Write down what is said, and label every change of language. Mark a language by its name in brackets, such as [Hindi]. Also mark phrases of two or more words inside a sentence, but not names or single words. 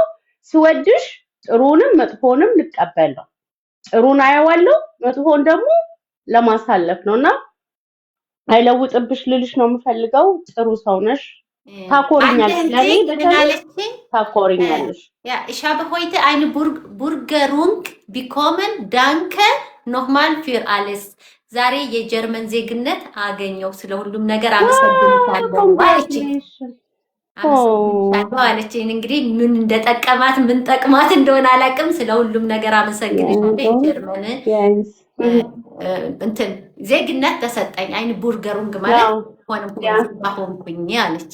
[Amharic] ስወድሽ ጥሩንም መጥፎንም ልቀበል ነው። ጥሩን አየዋለሁ፣ መጥፎን ደግሞ ለማሳለፍ ነውና አይለውጥብሽ ልልሽ ነው የምፈልገው። ጥሩ ሰው ነሽ፣ ታኮሪኛለሽ፣ ለኔ በተለይ ታኮሪኛለሽ። [German] Ja, ich habe heute eine Burgerung bekommen. Danke nochmal für alles. [Amharic] ዛሬ የጀርመን ዜግነት አገኘው። ስለ ሁሉም ነገር አመሰግናለሁ አለችኝ። እንግዲህ ምን እንደጠቀማት ምን ጠቅማት እንደሆነ አላውቅም። ስለ ሁሉም ነገር አመሰግናለሁ። የጀርመን እንትን ዜግነት ተሰጠኝ። [German] Ein Bürgerung [Amharic] ማለት ሆንኩኝ አለች።